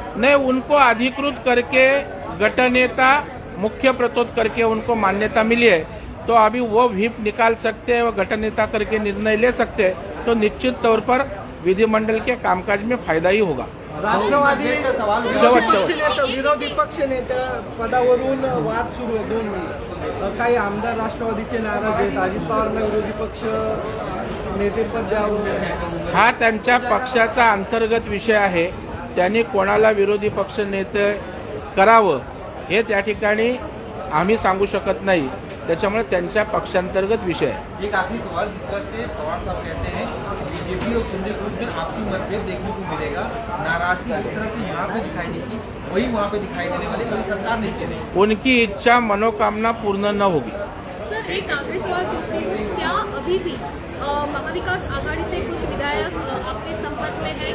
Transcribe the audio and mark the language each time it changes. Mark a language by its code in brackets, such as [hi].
[hi] नहीं, उनको अधिकृत करके गटनेता मुख्य प्रतोद करके उनको मान्यता मिली है, तो अभी वो व्हिप निकाल सकते हैं, वो गटनेता करके निर्णय ले सकते हैं, तो निश्चित तौर पर विधिमंडल के कामकाज में फायदा ही होगा। [mr] राष्ट्रवादी शेवट. विरोधी पक्ष नेत्या पदावरून वाद सुरू आहे 2 मिनिट. काही आमदार राष्ट्रवादीचे नाराज आहेत. अजित पवारला विरोधी पक्ष नेतेपद द्यावं. हा त्यांच्या पक्षाचा अंतर्गत विषय आहे. त्यांनी कोणाला विरोधी पक्ष नेते करावं हे त्या ठिकाणी आम्ही सांगू शकत नाही, त्याच्यामुळे त्यांच्या पक्षांतर्गत विषय आहे। [hi] एक आखिरी सवाल, जिस तरह से पवार साहब कहते हैं बीजेपी और शिंदे ग्रुप में आपसी मतभेद देखने को मिलेगा, नाराजगी जिस तरह से यहाँ पे दिखाई दी थी वही वहाँ पे दिखाई देने वाली, कभी सरकार नहीं चलेगी। उनकी इच्छा मनोकामना पूर्ण न होगी। सर, एक आखिरी सवाल पूछने को, क्या अभी भी महाविकास आघाड़ी से कुछ विधायक आपके संपर्क में है?